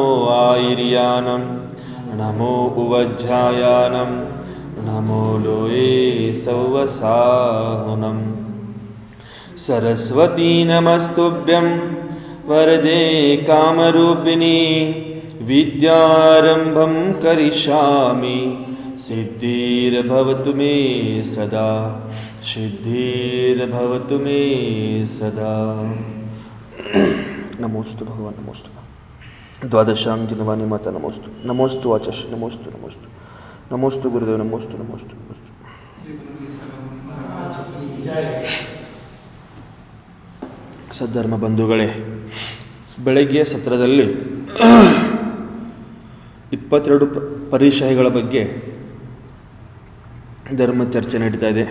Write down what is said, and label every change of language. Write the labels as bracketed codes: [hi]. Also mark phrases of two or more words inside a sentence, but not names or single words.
[pra] ಆಯಿರ್ಯಾನಂ ನಮೋ ಉವಜ್ಜಾಯಾನಂ ನಮೋ ಲೋಯೇ ಸೌವಸಾಹುನಂ [sa] ಸರಸ್ವತೀ ನಮಸ್ತುಭ್ಯಂ ವರದೆ ಕಾಮರೂಪಿಣಿ ವಿದ್ಯಾರಂಭಂ ಕರಿಷ್ಯಾಮಿ ಸಿದ್ಧಿರ್ಭವತು ಮೇ ಸದಾ ಸಿದ್ಧಿರ್ಭವತು ಮೇ ಸದಾ. ನಮೋಸ್ತು ಭಗವಾನ್ ನಮೋಸ್ತು ದ್ವಾದಶಾಂ ಜಿನವಾನಿ ಮಾತಾ ನಮೋಸ್ತು ನಮೋಸ್ತು ಆಚರ್ಷ ನಮೋಸ್ತು ನಮೋಸ್ತು ನಮೋಸ್ತು ಗುರುದೇವ ನಮೋಸ್ತು ನಮೋಸ್ತು ನಮೋಸ್ತು. [kn] ಸದ್ಧರ್ಮ ಬಂಧುಗಳೇ, ಬೆಳಗ್ಗೆಯ ಸತ್ರದಲ್ಲಿ 22 ಪರಿಶಯಗಳ ಬಗ್ಗೆ ಧರ್ಮ ಚರ್ಚೆ ನಡೀತಾ ಇದೆ.